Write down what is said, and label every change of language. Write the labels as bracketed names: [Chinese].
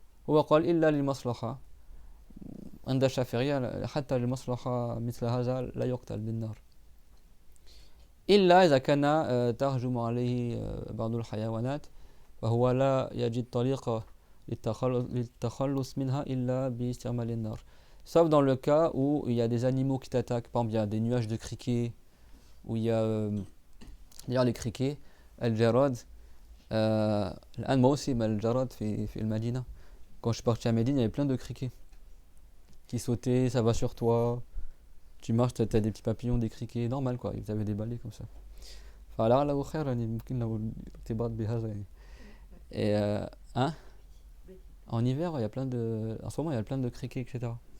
[Arabic] هو قال إلا للمصلحة. عند الشافعية حتى للمصلحة مثل هذا لا يقتل بالنار إلا إذا كان تهجم عليه بعض الحيوانات فهو لا يجد طريقة للتخلص منها إلا باستعمال النار. [French] Sauf dans le cas où il y a des animaux qui t'attaquent. Par exemple, il y a des nuages de criquets où il y a d'ailleurs les criquets الجراد. [Arabic] الآن موسم الجراد في المدينة. [French] Quand je suis parti à Médine, il y avait plein de criquets qui sautaient, ça va sur toi. Tu marches, t'as des petits papillons, des criquets, normal quoi. Ils avaient des balais comme ça. [Arabic] فلعله خير يعني ممكن لو ارتباط بهذا يعني. [French] Et hein? En hiver, il y a plein de, en ce moment, il y a plein de criquets, etc.